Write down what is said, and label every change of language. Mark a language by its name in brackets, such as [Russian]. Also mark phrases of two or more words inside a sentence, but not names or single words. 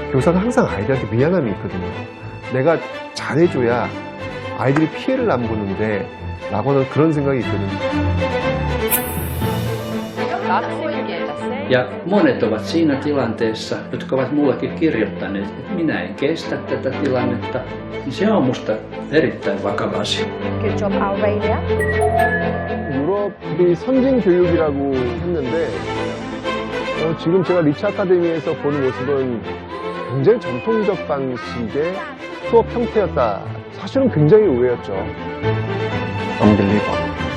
[Korean] 교사가 항상 아이들한테 미안함이 있거든요. 내가 잘해줘야 아이들이 피해를 안 보는데 라고는 그런 생각이 있거든요. [Finnish] Ja monet ovat siinä tilanteessa, jotka ovat mullekin kirjoittaneet, että minä en kestä tätä tilannetta, niin se on musta erittäin vakava asia. [English] Good job, Aurelia. [Korean] 유럽이 선진 교육이라고 했는데 지금 제가 리츠 아카데미에서 보는 모습은 굉장히 전통적 방식의 수업 형태였다. 사실은 굉장히 의외였죠. Unbelievable.